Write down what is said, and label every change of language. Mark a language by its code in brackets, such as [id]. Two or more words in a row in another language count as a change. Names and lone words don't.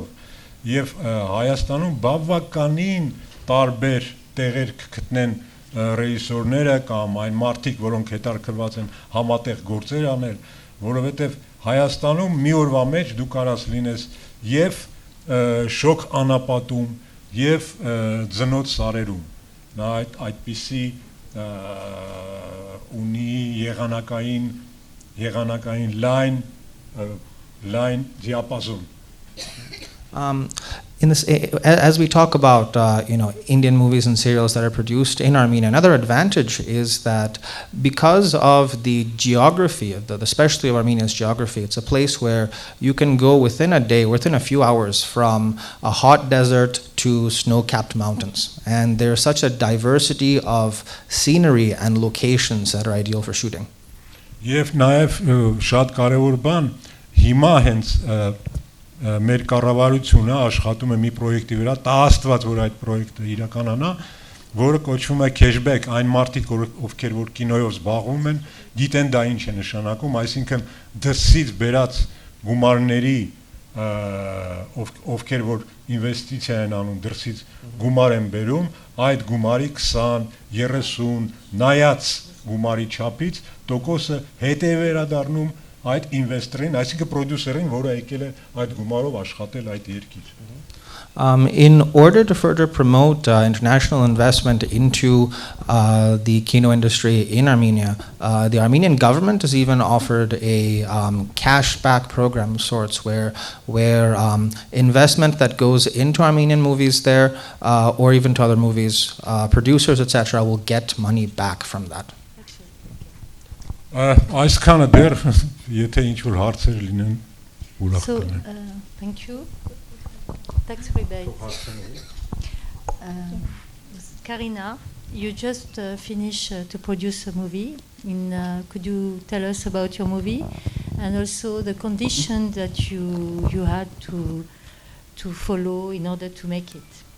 [hy] եւ Հայաստանում բավականին տարբեր տեղեր կգտնեն ռեժիսորները կամ այն մարդիկ, որոնք հետաքրքրված են համատեղ գործեր անել, որովհետեւ Հայաստանում մի օրվա մեջ դու կարաս լինես եւ շոկ անապատում եւ ծնոց սարերում, նա այդպիսի ունի եղանակային լայն diapason. [en] As we talk about Indian movies and serials that are produced in Armenia, another advantage is that because of the geography, especially of Armenia's geography, it's a place where you can go within a day, within a few hours, from a hot desert to snow-capped mountains. And there's such a diversity of scenery and locations that are ideal for shooting. [hy] Եվ նաև շատ կարևոր բան, հիմա հենց մեր կառավարությունը աշխատում է մի պրոյեկտի վրա, տաղաստված որ այդ պրոյեկտը իրականանա, որը կոչվում է cashback, այն մարդիկ, ովքեր որ կինոյով զբաղվում են, գիտեն դա ինչ է նշանակում, այսինքն դրսից բերած գումարների, ովքեր որ ինվեստիցիա են անում, դրսից գումար են բերում, այդ գումարի 20-30 նայած գումարի չափից տոկոսը հետ է վերադառնում այդ ինվեստորին, այսինքն պրոդյուսերին, որը եկել է այդ գումարով աշխատել այդ երկիր։ [en] In order to further promote international investment into the kino industry in Armenia, the Armenian government has even offered a cashback program of sorts where investment that goes into Armenian movies there or even to other movies, producers, etc., will get money back from that. [hy] Այսքանը դեռ եթե ինչ-որ հարցեր լինեն ուրախ [en] So, [hy] կլինեմ։ [en] thank you. Tax rebate. Karina, you just finished to produce a movie. Could you tell us about your movie and also the conditions that you had to follow in order to make it?